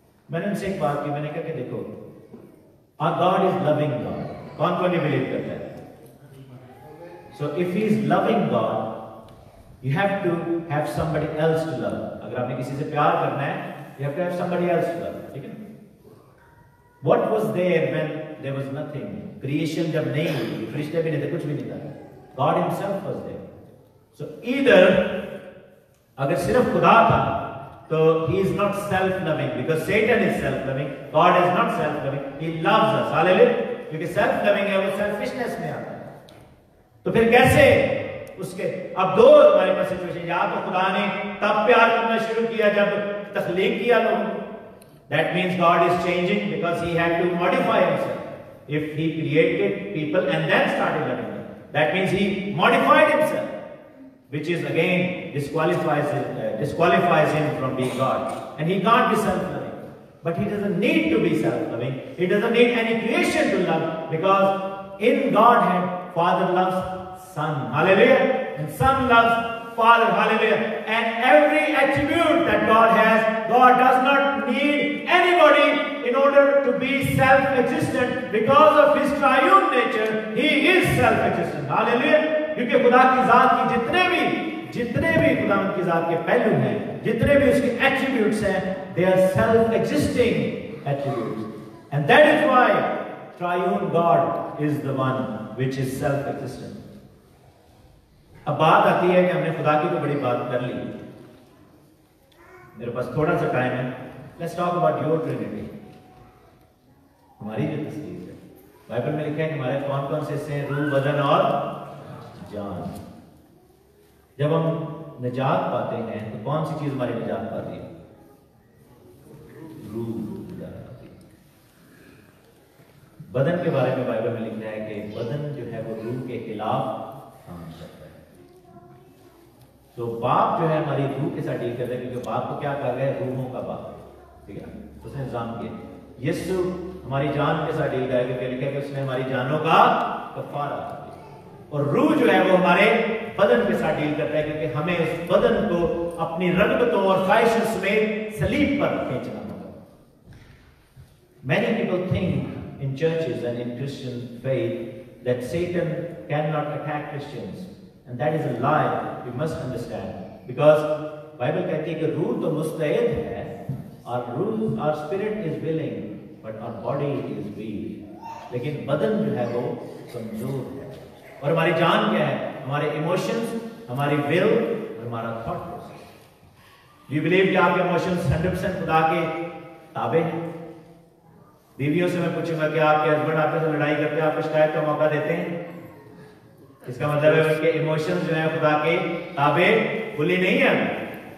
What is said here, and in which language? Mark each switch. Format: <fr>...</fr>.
<ur>میں نے ان سے ایک بات کی, میں نے کہا کہ دیکھو</ur> <en>God is loving God.</en> <ur>کون کون یہ بلیو کرتا ہے؟</ur> <en>So if he is loving God, you have to have somebody else to love.</en> <ur>اگر آپ نے کسی سے پیار کرنا ہے,</ur> <en>you have to have somebody else to love.</en> <ur>ٹھیک ہے.</ur> <en>What was there when there was nothing?</en> <ur>Creation جب نہیں ہوئی, فرشتے بھی نہیں تھے, کچھ بھی نہیں تھا.</ur> <en>God himself was there. So either</en> <ur>اگر صرف خدا تھا تو</ur> <en>he is not self-loving because Satan is self-loving. God is not self-loving. He loves us. Hallelujah.</en> <ur>کیونکہ self-loving ہے وہ selfishness میں آتا ہے. تو پھر کیسے اس کے اب دو ہمارے پاس سچویشن, یا تو خدا نے تب پیار کرنا شروع کیا جب تخلیق کیا لوگوں.</ur> <en>That means God is changing because he had to modify himself. If he created people and then started loving them, that means he modified himself, which is again disqualifies him from being God. And he can't be self-loving. But he doesn't need to be self-loving. He doesn't need any creation to love, because in Godhead, Father loves Son. Hallelujah. And Son loves Father. Hallelujah. And every attribute that God has, God does not need anybody in order to be self-existent. Because of his triune nature, he is self-existent. Hallelujah.</en> <ur>کیونکہ خدا کی ذات کی جتنے بھی خداوند کی ذات کے پہلو ہیں, جتنے بھی اس کے ایٹریبیوٹس ہیں,</ur> <en>they are self-existing attributes. And that is why triune God is the one which is self-existent.</en> <ur>اب بات آتی ہے کہ ہم نے خدا کی تو بڑی بات کر لی, میرے پاس تھوڑا سا ٹائم ہے.</ur> <en>Let's talk about your Trinity.</en> <ur>ہماری جو تصدیق ہے, بائبل میں لکھا ہے کہ ہمارے کون کون سے حصے ہیں, روح, بدن اور جان. جب ہم نجات پاتے ہیں تو کون سی چیز ہماری نجات پاتی ہے؟ روح نجات پاتی ہے. بدن کے بارے میں بائبل میں لکھا ہے کہ بدن جو ہے وہ روح کے خلاف کام کرتا ہے. تو باپ جو ہے ہماری روح کے ساتھ ڈیل کرتا ہے, کیونکہ باپ کو کیا کہا گیا ہے؟ روحوں کا باپ. ٹھیک ہے, اس نے نظام کیا. یسوع ہماری جان کے ساتھ ڈیل کرتا ہے, کیونکہ لکھا ہے کہ اس نے ہماری جانوں کا کفارہ. اور روح جو ہے وہ ہمارے بدن کے ساتھ ڈیل کرتا ہے, کیونکہ ہمیں اس بدن کو اپنی رغبتوں اور خواہشوں سمیت صلیب پر کھینچنا ہوگا.</ur> <en>Many people think in churches and in Christian faith that Satan cannot attack Christians, and that is a lie. We must understand, because Bible</en> <ur>کہتی ہے کہ روح تو مستعد ہے, اور روح,</ur> <en>our spirit is willing, but our body is weak.</en> <ur>لیکن بدن جو ہے وہ کمزور ہے. اور ہماری جان کیا ہے؟ ہمارے ایموشنز, ہماری ول اور ہمارا تھاٹ پروسیس. یو بلیو کہ آپ کے ایموشنز 100% خدا کے تابع ہیں. بیویوں سے میں پوچھوں گا کہ آپ کے ہسبینڈ آپ سے لڑائی کرتے ہیں, آپ کو شکایت کا موقع دیتے ہیں؟ اس کا مطلب ہے اس کے ایموشنز جو ہیں خدا کے تابع کھلی نہیں ہیں.</ur>